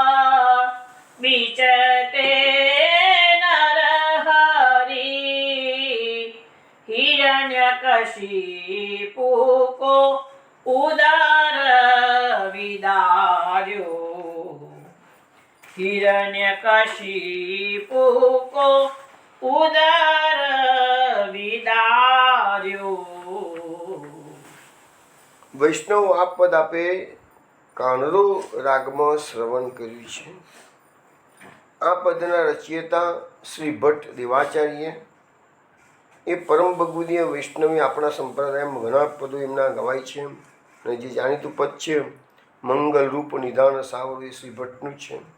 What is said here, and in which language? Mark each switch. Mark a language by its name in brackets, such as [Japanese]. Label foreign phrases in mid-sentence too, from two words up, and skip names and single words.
[Braj] बिचते हिरण्यकशिपु को उदर विदार्यो हिरण्यकशिपु को उदर विदार्यो [Gujarati] વૈષ્ણવ આ પદ આપે કાનરો રાગમાં શ્રવણ કર્યું છે. આ પદના રચયિતા શ્રી ભટ્ટ દેવાચાર્ય એ પરમ ભગવદીય વૈષ્ણવી આપણા સંપ્રદાયમાં ઘણા પદો એમના ગવાય છે અને જે જાણીતું પદ છે મંગલ રૂપ નિધાન સાવર એ શ્રી ભટ્ટનું છે.